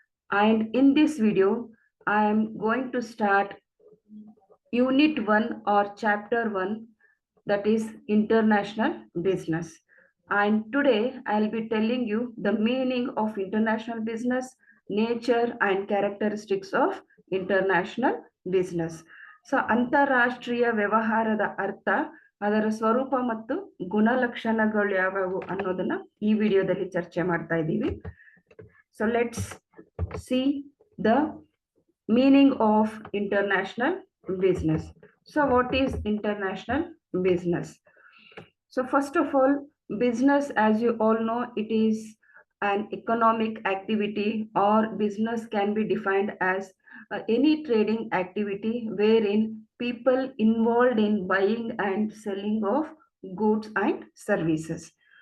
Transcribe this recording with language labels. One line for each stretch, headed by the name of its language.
English: And in this video, I am going to start Unit 1 or Chapter 1, that is International Business. And today I'll be telling you the meaning of international business, nature and characteristics of international business.
Kannada: So ಅಂತಾರಾಷ್ಟ್ರೀಯ ವ್ಯವಹಾರದ ಅರ್ಥ, ಅದರ ಸ್ವರೂಪ ಮತ್ತು ಗುಣಲಕ್ಷಣಗಳು ಯಾವುವು ಅನ್ನೋದನ್ನ ಈ ವಿಡಿಯೋದಲ್ಲಿ ಚರ್ಚೆ ಮಾಡ್ತಾ ಇದ್ದೀವಿ.
English: So let's see the meaning of international business. So what is international business? So first of all, business, as you all know, it is an economic activity, or business can be defined as any trading activity wherein people involved in buying and selling of goods and services.